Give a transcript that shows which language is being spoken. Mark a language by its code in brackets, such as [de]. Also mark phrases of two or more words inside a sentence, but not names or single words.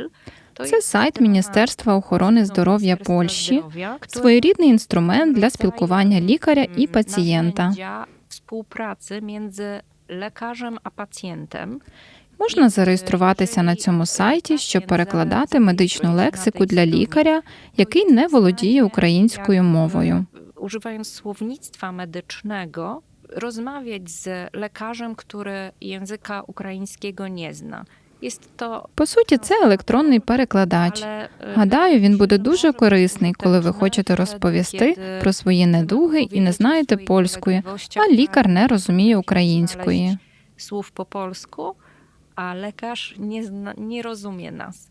[uk] Це сайт Міністерства охорони здоров'я Польщі, своєрідний інструмент для спілкування лікаря і пацієнта. Співпраці між лікарем а пацієнтом. Можна зареєструватися на цьому сайті, щоб перекладати медичну лексику для лікаря, який не володіє українською мовою. [pl] Używając słownictwa medycznego, rozmawiać z lekarzem, który języka ukraińskiego nie zna. [uk] По суті, це електронний перекладач. Гадаю, він буде дуже корисний, коли ви хочете розповісти про свої недуги і не знаєте польської, а лікар не розуміє української. Слів по-польську, а лікар не розуміє нас.